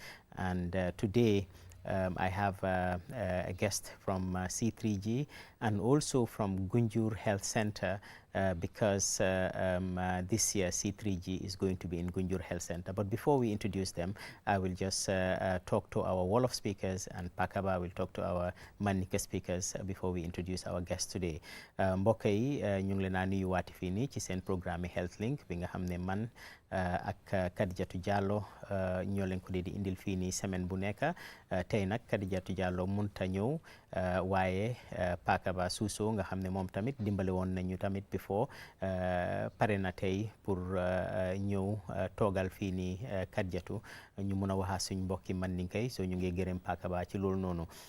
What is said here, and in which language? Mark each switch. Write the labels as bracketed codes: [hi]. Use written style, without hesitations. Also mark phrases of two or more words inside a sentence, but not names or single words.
[en] And today I have a guest from C3G and also from Gunjur Health Center, because this year C3G is going to be in Gunjur Health Center. But before we introduce them, I will just talk to our Wolof speakers, and Pakaba will talk to our Manika speakers before we introduce our guest today. [wo] Mbokk yi ñu ngi leen a nuyuwaati fii nii ci seen programme Healthlink bi nga xam ne man ak Khadijatou Diallo ñoo leen ko di indil fii nii semaine bu nekk. Tey nag Khadijatou Diallo mënta ñëw, waaye Pakaba Suso nga xam ne moom tamit dimbale woon nañu tamit before pare na tey pour ñëw toogal fii nii Khadijatou ñu mun a waxaa suñ mbokki Mandinka, so ñu ngi gërëm Pakaba ci loolu noonu.